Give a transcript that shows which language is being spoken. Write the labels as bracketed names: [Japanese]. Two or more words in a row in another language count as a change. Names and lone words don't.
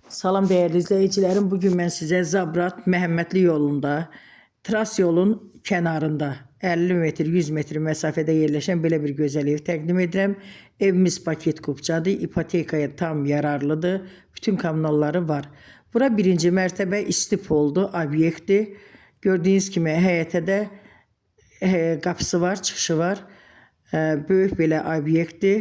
[Turkish] Salam değerli izleyicilerim. Bugün ben size Zabrat Məhəmmədli yolunda, Tras yolun kenarında 50 metr, 100 metr mesafede yerleşen böyle bir güzel ev [Azerbaijani] təqdim edirəm. Evimiz paket kupçadır, ipotekaya tam yararlıdır, bütün kommunalları var. Bura birinci mərtəbə istif oldu, obyektdir. Gördüğünüz kimi həyətə də qapısı var, çıxışı var. Böyük belə obyektdir.